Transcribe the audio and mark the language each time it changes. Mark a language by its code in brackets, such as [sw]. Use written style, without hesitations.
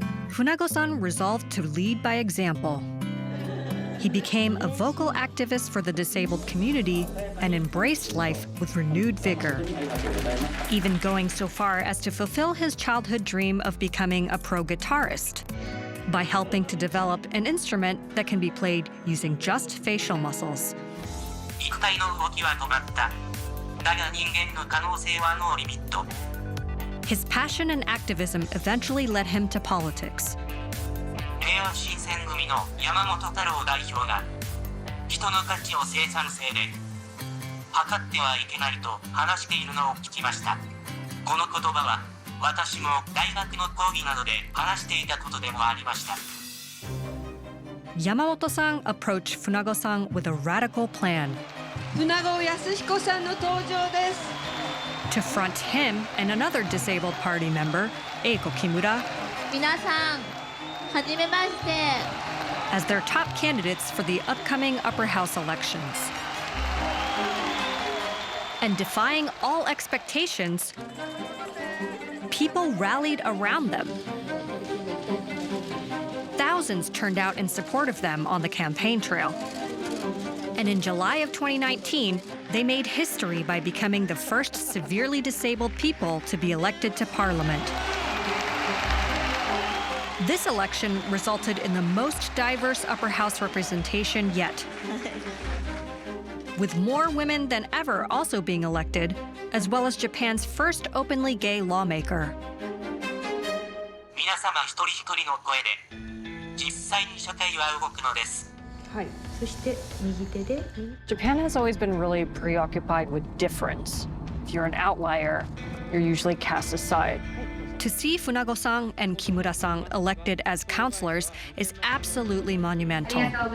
[en] Funago-san resolved to lead by example. He became a vocal activist for the disabled community and embraced life with renewed vigor, even going so far as to fulfill his childhood dream of becoming a pro guitarist by helping to develop an instrument that can be played using just facial muscles. [ja] 肉体の動きは止まった。だが人間の可能性はノーリミット。 [en] His passion and activism eventually led him to politics. [ja] 令和新選組の山本太郎代表が人の価値を生産性で測ってはいけないと話しているのを聞きました。この言葉は私も大学の講義などで話していたことでもありました。 [en] Yamamoto-san approached Funago-san with a radical plan. [ja] 船郷康彦さんの登場です。 [en] To front him and another disabled party member, Eiko Kimura, [ja] 皆さん、はじめまして。 [en] as their top candidates for the upcoming upper house elections. And defying all expectations, people rallied around them. Thousands turned out in support of them on the campaign trail. And in July of 2019, they made history by becoming the first severely disabled people to be elected to parliament. This election resulted in the most diverse upper house representation yet, with more women than ever also being elected, as well as Japan's first openly gay lawmaker. [ja] 皆様一人一人の声で実際に社会は動くのです。 [en] Japan has always been really preoccupied with difference. If you're an outlier, you're usually cast aside. To see Funago-san and Kimura-san elected as counselors is absolutely monumental.